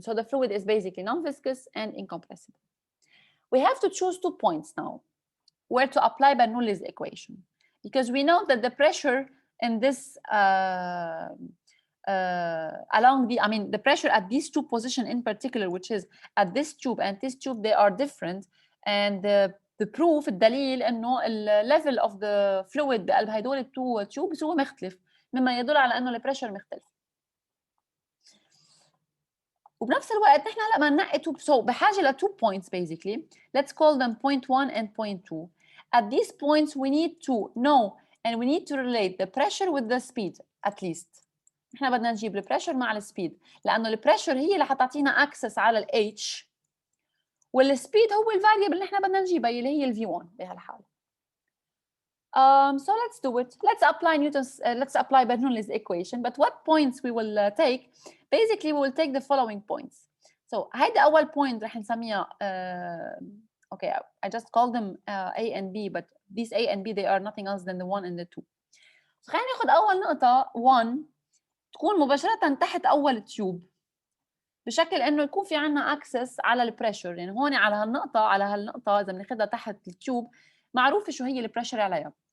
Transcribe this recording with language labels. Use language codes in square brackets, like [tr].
[en] So the fluid is basically non-viscous and incompressible. We have to choose 2 points now where to apply Bernoulli's equation, because we know that the pressure in this the pressure at these 2 positions in particular, which is at this tube and this tube, they are different. And the proof, [ar] الدليل انه الليفل [en] of the fluid [ar] بقلب هدول التو tubes هو مختلف، مما يدل على انه البريشر مختلف. وبنفس الوقت نحن هلا بدنا ننقي بحاجه ل [en] 2 points basically. Let's call them point 1 and point 2. At these points we need to know and we need to relate the pressure with the speed at least. [ar] نحن بدنا نجيب البريشر مع السبيد، لانه البريشر هي اللي حتعطينا access على ال H، والسبيد هو الفاريبل اللي نحن بدنا نجيبها اللي هي ال V1 بهالحاله. [en] So let's do it. Let's apply Bernoulli's equation. But what points we will take? Basically, we will take the following points. So [ar] هيدا أول point رح نسميها [en] okay, I just call them A and B, but these A and B, they are nothing else than the 1 and the 2. [ar] So خلينا ناخد أول نقطة 1 تكون مباشرة تحت أول تيوب، بشكل إنه يكون في عنا access على البريشر. يعني هون على هالنقطة إذا بناخدها تحت التيوب، معروفة شو هي البريشر عليها.